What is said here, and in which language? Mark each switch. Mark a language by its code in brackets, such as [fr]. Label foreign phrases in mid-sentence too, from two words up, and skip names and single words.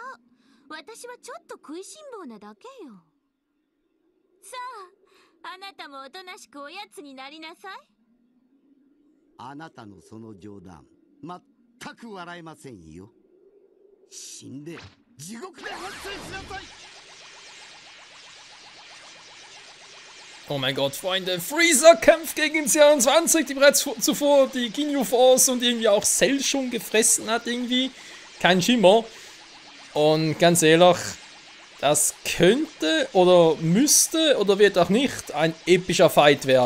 [ja] 私はちょっと食いしん坊なだけよ。さあ、あなたもおとなしくおやつになりなさい。あなたのその冗談、全く笑えませんよ。死んで地獄で反省しなさい。 [de] Oh mein Gott, Freunde, Freezer kämpft gegen den C21, die bereits zuvor die [en] Ginyu Force [de] und irgendwie auch Cell schon gefressen hat irgendwie. Kein Schimmer. Und ganz ehrlich, das könnte oder müsste oder wird auch nicht ein epischer Fight werden.